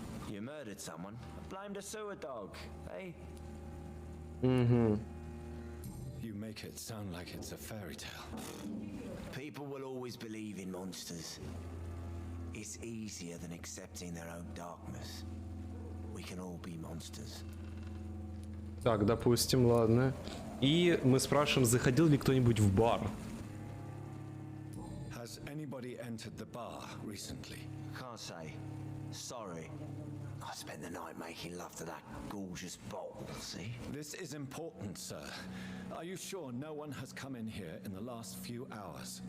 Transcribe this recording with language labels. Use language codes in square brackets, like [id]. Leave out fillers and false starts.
[en] You murdered someone, blamed a sewer dog, eh? Mm-hmm. You make it sound like it's a fairy tale. People will always believe in monsters. It's easier than accepting their own darkness. We can all be monsters. [ru] Так, допустим, ладно. И мы спрашиваем, заходил ли кто-нибудь в бар. [en] Has anybody entered the bar recently? Can't say. Sorry. I spent the night making love to that gorgeous bottle, see? This is important, sir. Are you sure no one has come in here in the last few hours?